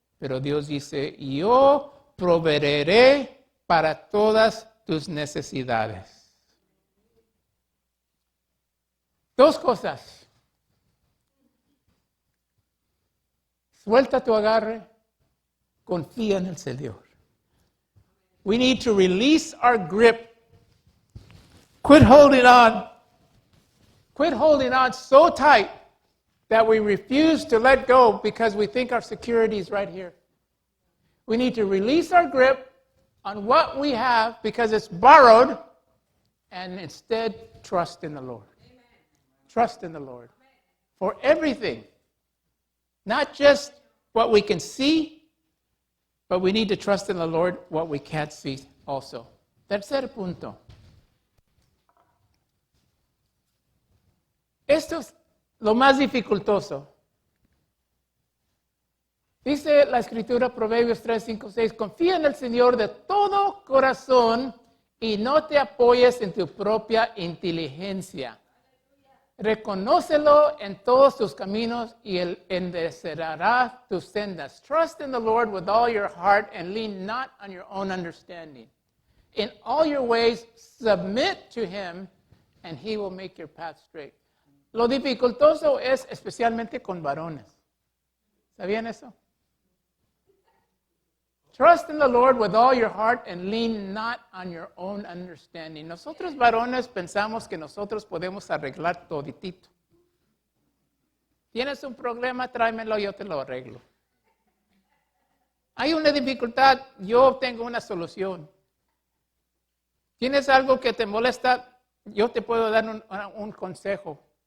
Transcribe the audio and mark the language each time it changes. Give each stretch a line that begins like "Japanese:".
Spanish: Pero Dios dice, yo proveeré para todas tus necesidades. Dos cosas. Suelta tu agarre, confía en el Señor.
English: We need to release our grip. Quit holding on. Quit holding on so tight that we refuse to let go because we think our security is right here. We need to release our grip on what we have because it's borrowed and instead trust in the Lord. Amen. Trust in the Lord for everything. Not just what we can see, but we need to trust in the Lord what we can't see also.
Spanish: Tercer punto. Esto es lo más dificultoso. Dice la Escritura, Proverbios 3, 5, 6, confía en el Señor de todo corazón y no te apoyes en tu propia inteligencia. Reconócelo en todos tus caminos y Él enderezará tus sendas.
English: Trust in the Lord with all your heart and lean not on your own understanding. In all your ways, submit to Him and He will make your path straight.
Spanish: Lo dificultoso es especialmente con varones. ¿Sabían eso?
English: Trust in the Lord with all your heart and lean not on your own understanding.
Spanish: Nosotros varones pensamos que nosotros podemos arreglar toditito. ¿Tienes un problema? Tráemelo, yo te lo arreglo. Hay una dificultad, yo tengo una solución. ¿Tienes algo que te molesta? Yo te puedo dar un consejo.